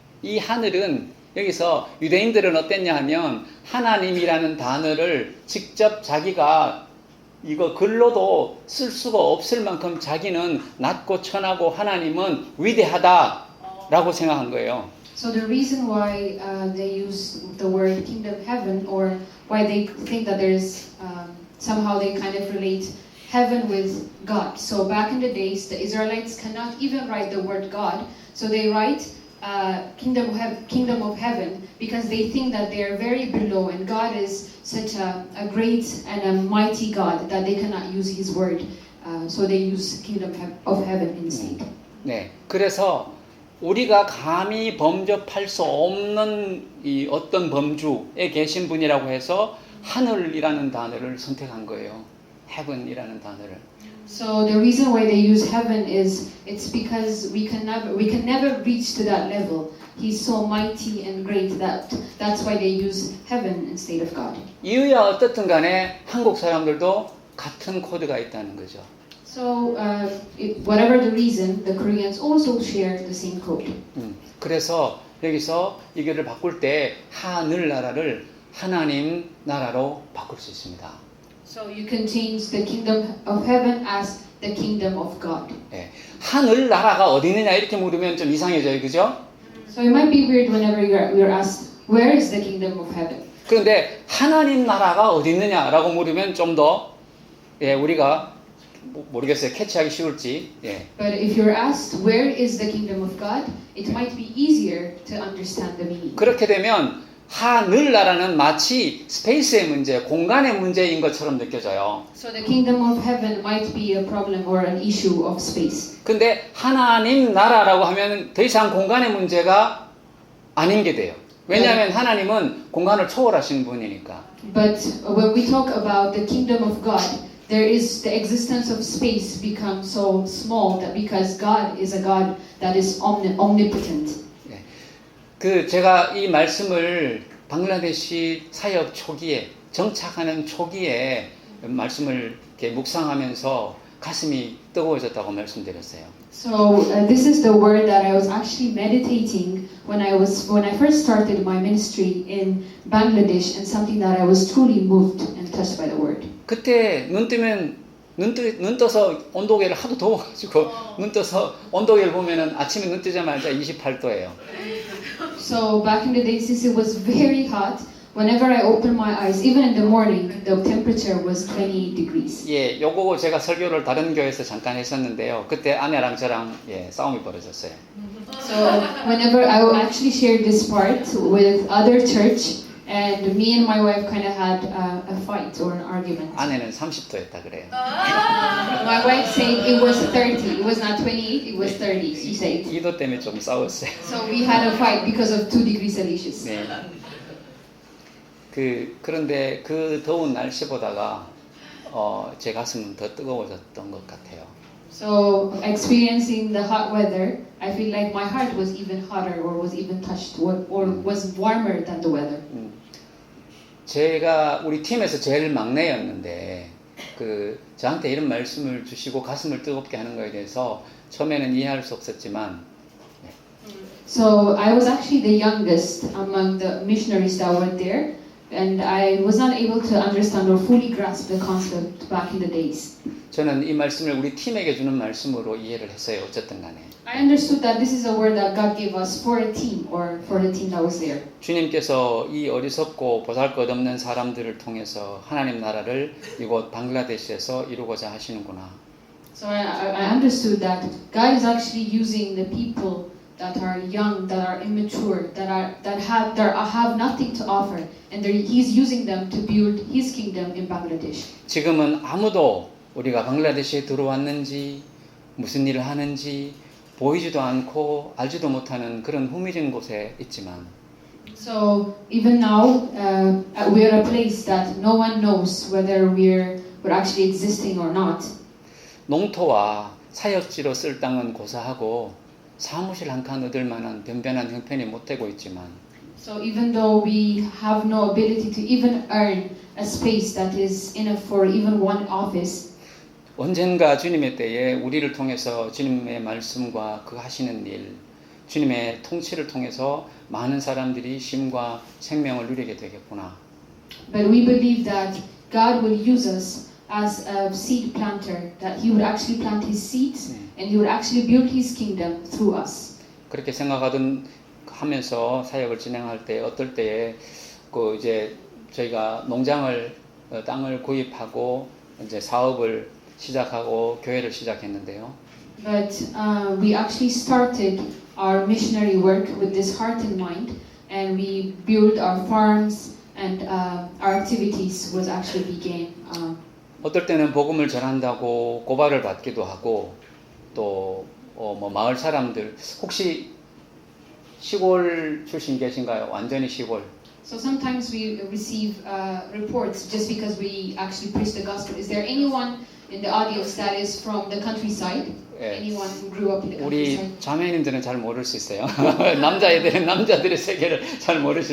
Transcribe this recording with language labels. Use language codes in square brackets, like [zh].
[ko] 이 하늘은 여기서 유대인들은 어땠냐 하면 하나님이라는 단어를 직접 자기가 이거 글로도 쓸 수가 없을 만큼 자기는 낮고 천하고 하나님은 위대하다라고 생각한 거예요. [en] So the reason why they use the word kingdom heaven, or why they think that there's somehow they kind of relate heaven with God. So back in the days, the Israelites cannot even write the word God, so they write kingdom of heaven because they think that they are very below, and God is such a great and a mighty God that they cannot use His word. So they use kingdom of heaven instead. [ko] 네, 그래서 우리가 감히 범접할 수 없는 이 어떤 범주에 계신 분이라고 해서 하늘이라는 단어를 선택한 거예요. heaven이라는 단어를. [en] So the reason why they use heaven is it's because we can never reach to that level. He's so mighty and great that's why they use heaven instead of God. [ko] 이유야 어떻든 간에 한국 사람들도 같은 코드가 있다는 거죠. [en] So whatever the reason, the Koreans also share the same code. [ko] 그래서 여기서 이거를 바꿀 때 하늘나라를 하나님 나라로 바꿀 수 있습니다. [en] So you can change the kingdom of heaven as the kingdom of God. [ko] 예, 하늘나라가 어디 있느냐 이렇게 물으면 좀 이상해져요, 그죠? [en] So it might be weird whenever you're asked, where is the kingdom of heaven? [ko] 그런데 하나님 나라가 어디 있느냐라고 물으면 좀 더 우리가 모르겠어요, 캐치하기 쉬울지. 예. [en] But if you're asked, where is the kingdom of God? It might be easier to understand the meaning. [ko] 그렇게 되면 하늘나라는 마치 스페이스의 문제, 공간의 문제인 것처럼 느껴져요. [en] So the kingdom of heaven might be a problem or an issue of space. [ko] 근데 하나님 나라라고 하면 더 이상 공간의 문제가 아닌 게 돼요. 왜냐하면 하나님은 공간을 초월하신 분이니까. [en] But when we talk about the kingdom of God, there is the existence of space becomes so small that because God is a God that is omnipotent. [ko] 그 제가 이 말씀을 방글라데시 사역 초기에 정착하는 초기에 말씀을 이렇게 묵상하면서 가슴이 뜨거워졌다고 말씀드렸어요. [en] So this is the word that I was actually meditating when I first started my ministry in Bangladesh, and something that I was truly moved and touched by the word. [ko] 그때 눈 떠서 온도계를 하도 더워가지고 눈 떠서 온도계를 보면은 아침에 눈 뜨자마자 28도예요. [en] So back in the day, since it was very hot, whenever I opened my eyes, even in the morning, the temperature was 28 degrees. [ko] 예, 요거 제가 설교를 다른 교회에서 잠깐 했었는데요. 그때 아내랑 저랑 싸움이 벌어졌어요. [en] So whenever I actually shared this part with other church, and me and my wife kind of had a fight or an argument. [ko] 아내는 30도였다 그래요. [en] My wife said it was 30. It was not 28. It was 30. She said. [ko] 2도 때문에 좀 싸웠어요. [en] So we had a fight because of 2 degrees Celsius. [ko] 네. 그런데 그 더운 날씨보다가 제 가슴은 더 뜨거워졌던 것 같아요. [en] So experiencing the hot weather, I feel like my heart was even hotter, or was even touched, or was warmer than the weather. [ko] 제가 우리 팀에서 제일 막내였는데 저한테 이런 말씀을 주시고 가슴을 뜨겁게 하는 거에 대해서 처음에는 이해할 수 없었지만. [en] So I was actually the youngest among the missionaries that were there, and I was not able to understand or fully grasp the concept back in the days. [ko] 저는 이 말씀을 우리 팀에게 주는 말씀으로 이해를 했어요. 어쨌든 간에. [en] I understood that this is a word that God gave us for a team, or for the team that was there. [ko] 주님께서 이 어리석고 보잘것없는 사람들을 통해서 하나님 나라를 이곳 방글라데시에서 이루고자 하시는구나. [en] So I understood that God is actually using the people that are young, that are immature, that have nothing to offer, and He's using them to build His kingdom in Bangladesh. [ko] 지금은 아무도 우리가 방글라데시에 들어왔는지 무슨 일을 하는지 보이지도 않고 알지도 못하는 그런 후미진 곳에 있지만. [en] So even now, we are a place that no one knows whether we're actually existing or not. [ko] 농토와 사역지로 쓸 땅은 고사하고 사무실 한 칸 얻을 만한 변변한 형편이 못 되고 있지만. [en] So even though we have no ability to even earn a space that is enough for even one office. [ko] 언젠가 주님의 때에 우리를 통해서 주님의 말씀과 그 하시는 일, 주님의 통치를 통해서 많은 사람들이 쉼과 생명을 누리게 되겠구나. [en] But we believe that God will use us as a seed planter, that He would actually plant His seeds and He would actually build His kingdom through us. [ko] 그렇게 생각하면서 사역을 진행할 때 어떨 때에 이제 저희가 땅을 구입하고 이제 사업을 시작하고 교회를 시작했는데요. [en] But we actually started our missionary work with this heart in mind, and we built our farms, and our activities was actually began. [ko] 어떨 때는 복음을 전한다고 고발을 받기도 하고 또 마을 사람들 혹시 시골 출신 계신가요? 완전히 시골. [en] So sometimes we receive reports just because we actually preach the gospel. Is there anyone in the audience that is from the countryside? [ko] 예. [en] Anyone who grew up in the [ko] 우리 [en] countryside? [ko] 자매님들은 잘 모를 수 있어요. 남자애들은 남자들의 세계를 잘 모를 수